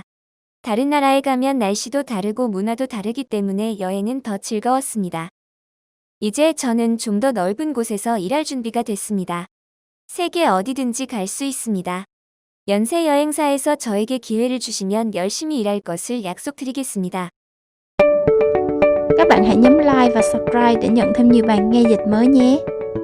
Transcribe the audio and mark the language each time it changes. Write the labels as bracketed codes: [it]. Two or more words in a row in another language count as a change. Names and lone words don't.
[ko] 다른 나라에 가면 날씨도 다르고 문화도 다르기 때문에 여행은 더 즐거웠습니다. 이제 저는 좀 더 넓은 곳에서 일할 준비가 됐습니다. 세계 어디든지 갈 수 있습니다. 연세 여행사에서 저에게 기회를 주시면 열심히 일할 것을 약속드리겠습니다. [vi] Các bạn hãy nhấn like và subscribe để nhận thêm nhiều bài nghe dịch mới nhé.